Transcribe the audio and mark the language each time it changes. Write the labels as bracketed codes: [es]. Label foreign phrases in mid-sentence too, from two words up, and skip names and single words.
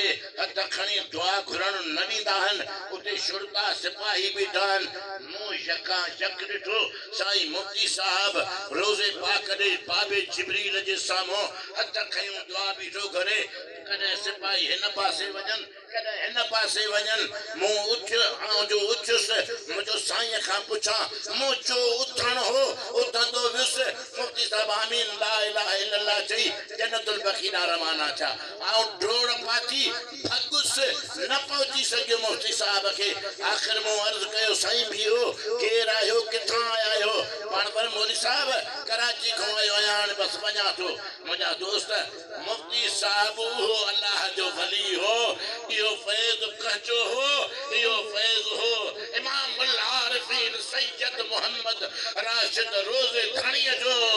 [sd] हथ खणी दुआ घुरण न ॾींदा आहिनि उते शुरता सिपाही बीठा आहिनि मूं यका यक ॾिठो साईं मुफ्ती साहब रोज़े पाक ॾे बाबे जिब्रील जे साम्हूं हथ खयूं दुआ बीठो करे कॾहिं सिपाही हिन पासे वञनि कॾहिं हिन पासे वञनि मूं उथियुसि मुंहिंजो साईं खां पुछां मुंहिंजो उथणु हो उथंदो वियुसि मुफ्ती साहब आमीन [ar] لا إله إلا الله [sd] चई जन्नतुल बक़ी ॾांहुं रवाना थिया डोड़ पाती भॻुसि न पहुची सघियो मुफ्ती साहब खे आख़िर मूं अर्ज़ु कयो साईं बीहो केरु आहियो किथां आया आहियो पाण पर मौली साहब कराची खां आयो आहियां हाणे बसि वञा थो मुंहिंजा दोस्त मुफ्ती साहब उहो अल्लाह जो वली हो इहो फैज़ कहजो हो इहो फैज़ हो इमामुल आरिफीन सैयद मोहम्मद राशिद रोज़े धणीअ जो